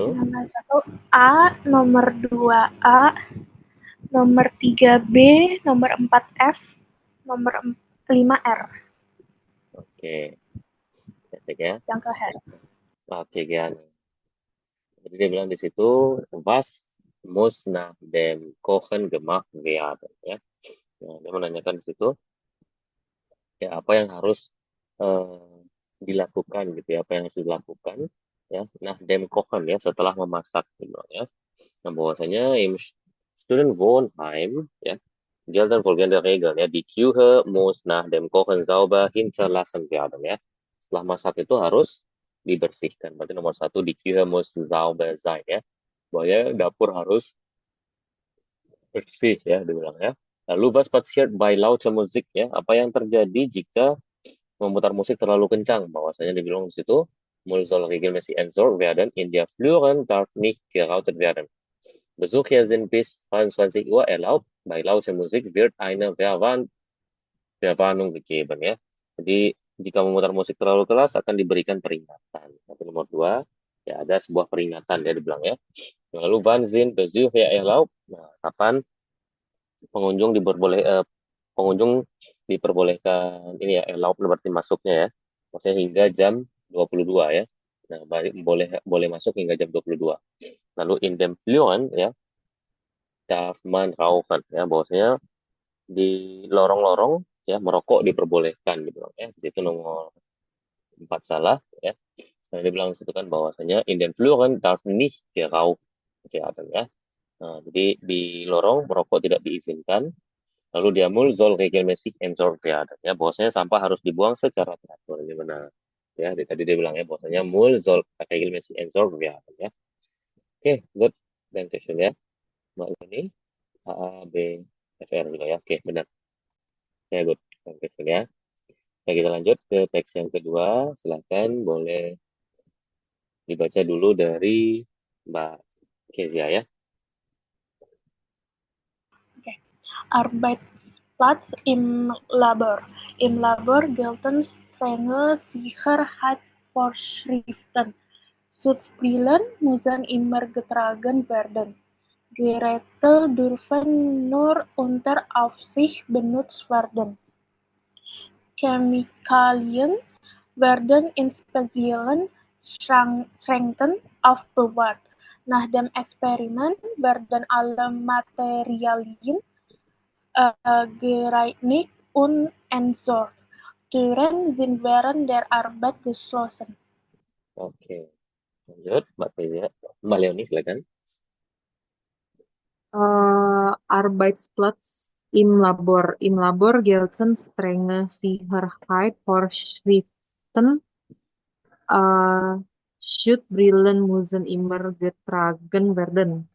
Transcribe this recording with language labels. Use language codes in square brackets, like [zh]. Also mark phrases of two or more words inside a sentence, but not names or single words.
[id] Nomor 1 A, nomor 2 A, nomor 3 B, nomor 4 F, nomor 5 R. Oke, saya cek ya. Yang ke Her. Oke, Gian. Jadi dia bilang di situ, [de] was muss nach dem Kochen gemacht werden, [id] ya. Nah, dia menanyakan di situ, ya apa yang harus dilakukan gitu ya, apa yang harus dilakukan, ya. Nah, [de] dem Kochen [id] ya, setelah memasak gitu ya. Nah, bahwasanya [de] im Studentenwohnheim, [id] ya, [de] gelten folgende Regeln, [id] ya. [de] Die Küche muss nach dem Kochen sauber hinterlassen werden, [id] ya. Setelah masak itu harus dibersihkan. Berarti nomor 1, [de] die Küche muss sauber sein, [id] ya. Bahwa dapur harus bersih, ya, dibilang ya. [de] Lalu was passiert bei lauter Musik, [id] ya. Apa yang terjadi jika memutar musik terlalu kencang? Bahwasanya dibilang di situ, [de] Müll soll regelmäßig entsorgt werden. In der Fluren darf nicht geraucht werden. Besucher sind bis 22 Uhr erlaubt. Bei lauter Musik wird eine Verwarnung gegeben, [id] ya. Jadi jika memutar musik terlalu keras akan diberikan peringatan. Tapi nomor 2, ya ada sebuah peringatan ya dibilang ya. [de] Lalu wann sind Besucher erlaubt? [id] Nah, kapan pengunjung diperbolehkan ini ya, erlaubt berarti masuknya ya. Maksudnya hingga jam 22 ya. Nah, boleh masuk hingga jam 22. Lalu [de] in dem Fluren [id] ya, [de] darf man rauchen [id] ya, bahwasanya di lorong-lorong ya merokok diperbolehkan gitu ya. Itu nomor 4 salah ya. Nah, dia bilang situ kan bahwasanya [de] in den Fluren darf nicht geraucht werden [id] ya. Nah, jadi di lorong merokok tidak diizinkan. Lalu dia [de] mul soll regelmäßig entsorgt werden [id] ya, bahwasanya sampah harus dibuang secara teratur. Ini benar. Ya, tadi dia bilang ya bahwasanya [de] mul soll regelmäßig entsorgt werden [id] ya. Oke, good. Dan question ya. Mbak ini A, B, F, R juga ya. Oke, benar. Ya, good. Dan question ya. Nah, kita lanjut ke teks yang kedua. Silahkan boleh dibaca dulu dari Mbak Kezia ya. [de] Arbeitsplatz im Labor. Im Labor gelten strenge Sicherheitsvorschriften. Schutzbrillen müssen immer getragen werden. Geräte dürfen nur unter Aufsicht benutzt werden. Chemikalien werden in speziellen Schränken aufbewahrt. Nach dem Experiment werden alle Materialien gereinigt und entsorgt. Türen sind während der Arbeit geschlossen. [id] Oke, lanjut Mbak Kezia. Mbak Leoni silakan. [de] Arbeitsplatz im Labor. Im Labor gelten strenge Sicherheitsvorschriften. Schutzbrillen müssen immer getragen werden.